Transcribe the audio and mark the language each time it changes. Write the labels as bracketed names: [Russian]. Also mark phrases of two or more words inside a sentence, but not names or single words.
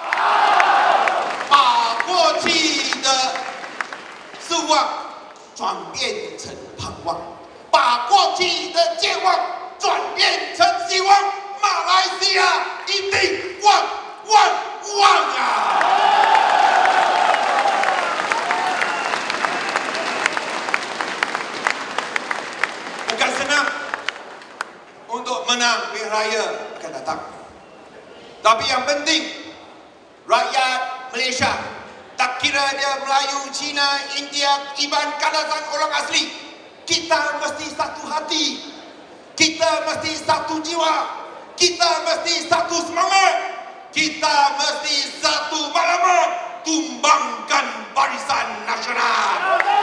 [Chinese] 把过去的失望转变成盼望，把过去的绝望转变成希望，马来西亚一定旺旺旺啊 ！ [Malay] Bukan senang untuk menang pilihan raya akan datang. Tapi yang penting, rakyat Malaysia, tak kira dia Melayu, Cina, India, Iban, Kadazan, orang asli, kita mesti satu hati, kita mesti satu jiwa, kita mesti satu semangat, kita mesti satu maklumat, tumbangkan Barisan Nasional.